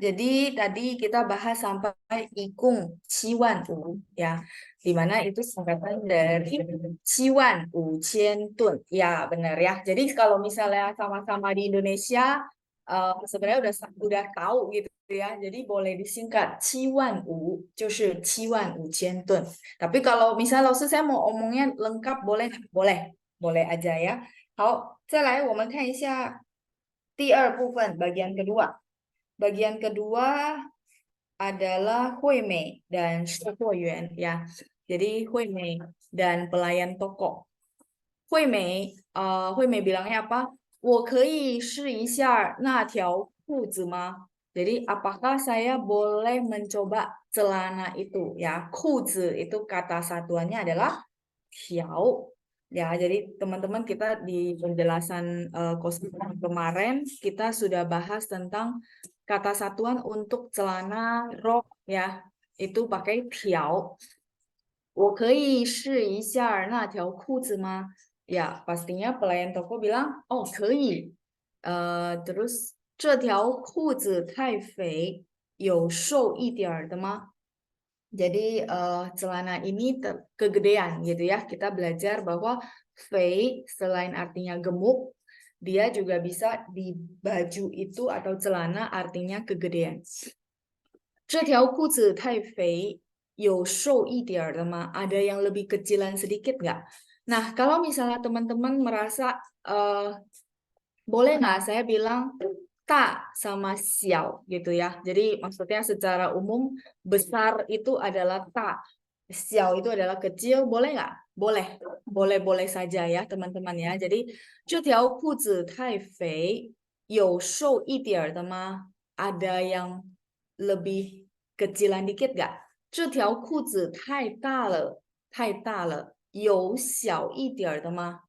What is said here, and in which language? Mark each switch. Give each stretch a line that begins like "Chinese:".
Indonesian: Jadi tadi kita bahas sampai ikung 75000 ya, di mana itu singkatan dari
Chinese: 75000吨.
Indonesian: Ya, benar ya. Jadi kalau misalnya sama-sama di Indonesia, sebenarnya udah tahu gitu ya. Jadi boleh disingkat
Chinese: 7万五 就是75000吨.
Indonesian: Tapi kalau misalnya langsung saya mau omongnya lengkap boleh boleh boleh aja ya. 好，再来我们看一下第二部分 bagian kedua. Bagian kedua adalah Huimei dan Shopouyan ya. Jadi Huimei dan pelayan toko. Huimei bilangnya apa?
Chinese: 我可以试一下那条裤子吗?
Indonesian: Jadi apakah saya boleh mencoba celana itu ya?
Chinese: 裤子
Indonesian: itu kata satuannya adalah 条. Ya, jadi teman-teman kita di penjelasan kostum kemarin kita sudah bahas tentang kata satuan untuk celana rok ya. Itu pakai 条.
Chinese: 我可以试一下那条裤子吗?
Indonesian: Ya, pastinya pelayan toko bilang, oh
Chinese: 可以.
Indonesian: Terus
Chinese: 这条裤子太肥，有瘦一点儿的吗?
Indonesian: Jadi celana ini kegedean gitu ya. Kita belajar bahwa fei selain artinya gemuk, dia juga bisa di baju itu atau celana artinya kegedean.
Chinese: 这条裤子太肥，有瘦一点儿的吗?
Indonesian: Ada yang lebih kecilan sedikit nggak? Nah, kalau misalnya teman-teman merasa boleh nggak saya bilang tak sama xiao gitu ya. Jadi maksudnya secara umum besar itu adalah tak, xiao itu adalah kecil, boleh nggak? Boleh, boleh-boleh saja ya teman-teman ya. Jadi
Chinese: 这条裤子太肥，有瘦一点儿的吗?
Indonesian: Ada yang lebih kecilan dikit nggak?
Chinese: 这条裤子太大了，太大了，有小一点儿的吗?